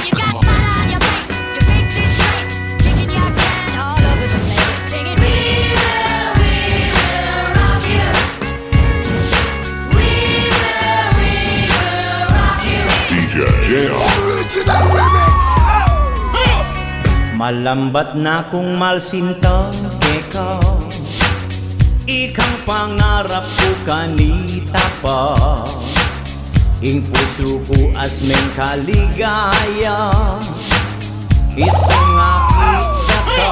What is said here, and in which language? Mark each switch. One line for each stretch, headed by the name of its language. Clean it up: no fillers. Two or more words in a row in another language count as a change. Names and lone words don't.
English: You got mud on your face, you big disgrace, kicking your can all over the place, singing, we will rock you. We will rock you. DJ JR. Original remix.
Pampanga: Malambat na kung malsinta ikaw, ikang pangarap ko kanita pa. Ing puso ko asmeng kaligaya, gusto nga kita ka.